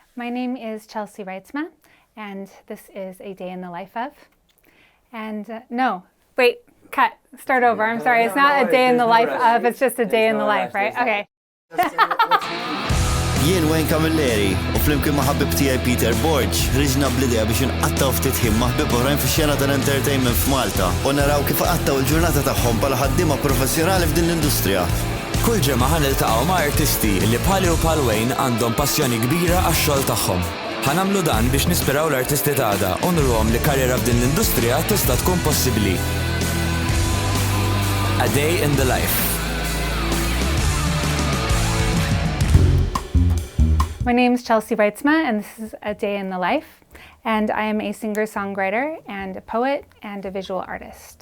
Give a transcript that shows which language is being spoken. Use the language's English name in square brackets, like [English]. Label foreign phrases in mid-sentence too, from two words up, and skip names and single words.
[English] My name is Chellcy Reitsma, and this is a day in the life of. And no, wait, cut, start over. I'm sorry, it's not a day in the life of, it's just a day in the life, right? Okay. [Maltese] Jien Wayne Camilleri u flimkien ma' ħabib tiegħi Peter Borg ħriġna bl-idea biex inqattaw ftit ħin ma' ħbieb oħrajn fix-xena tal-entertainment f'Malta u naraw kif qattaw il-ġurnata tagħhom bħala ħaddiema professjonali f'din l-industrija. Kull ġimgħa ħaniltaqgħu ma' artisti li bħali u bħal Wayne għandhom passjoni kbira għax-xogħol tagħhom. Ħanamlu dan biex nispiraw l-artisti tagħna u nurhom li karriera f'din l-industrija tista' tkun possibbli. [English] A day in the life. My name is Chellcy Reitsma, and this is a day in the life. And I am a singer-songwriter and a poet and a visual artist.